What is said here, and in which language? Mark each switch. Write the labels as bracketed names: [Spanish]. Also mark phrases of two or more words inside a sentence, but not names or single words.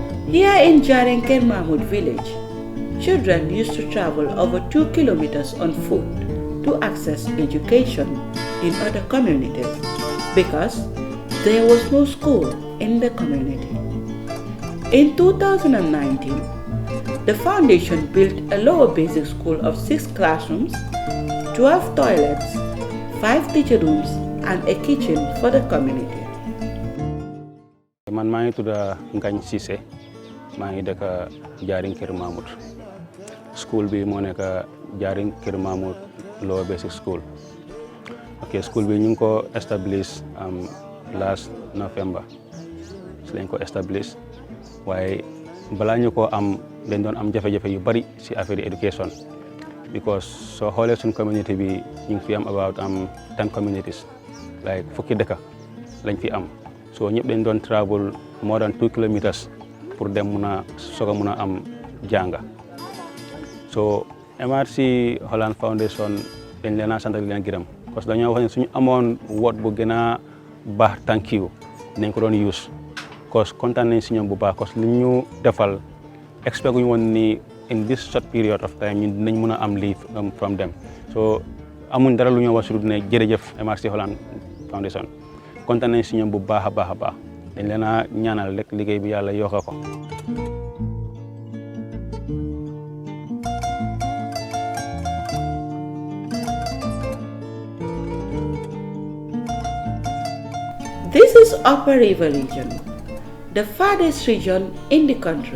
[English] Here in Jarinker Mahmud village, children used to travel over 2 kilometers on foot to access education in other communities because there was no school in the community. In 2019, the foundation built a lower basic school of 6 classrooms, 12 toilets, 5 teacher rooms, and a kitchen for the community. [Wolof] Man maa ngi tudd Ngagne Cissé maa ngi dëkk Jarinker Mahmud school bi moo nekk Jarinker Mahmud Lower Basic School. Ok, school bi ñu ngi ko establish [English] last November [Wolof] si lañ ko establish waaye balaa ñu ko am dañ doon am jafe-jafe yu bari si affaire education because soo xoolee suñ community bi ñu ngi fi am [English] about 10 communities like [Wolof] fukki dëkk lañ fi am. So ñëpp dañ doon travel [English] more than 2 kilometers [Wolof] pour dem mun a am jànga. So MRC Holland Foundation dañ leen a sant di leen gërëm parce que dañoo wax ne suñu amoon word bu gën a baax [English] thank you [Wolof] dinañ ko doon use cause kontaan nañ si ñoom bu baax cause li ñu defal expect ñu woon ni [English] in this short period of time [Wolof] ñun dinañ mun a am lii [English] from them. [Wolof] So amuñ dara lu ñu wax su dul ne jërëjëf MRC Holland Foundation. kontaan nañ si ñoom bu baax a baax dañ leen a ñaanal rek liggéey bi yàlla yokk ko. [English] This is Upper River region, the farthest region in the country.